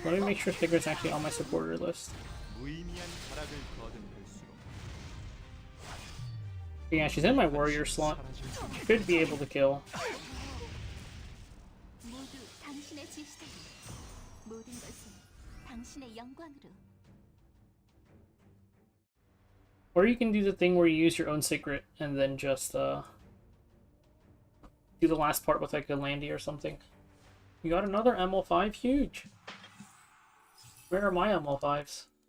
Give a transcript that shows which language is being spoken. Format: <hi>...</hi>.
<en>Let me make sure Figure's actually on my supporter list.</en> <ko>무의미한 타락을 거듭할수록</ko> <en>Yeah, she's in my warrior slot. Should be able to kill.</en> <ko>모두 당신의 지시대로 모든 것은 당신의 영광으로.</ko> <en>Or you can do the thing where you use your own secret and then just do the last part with like a Landy or something. You got another ML5? Huge! Where are my ML5s?</en>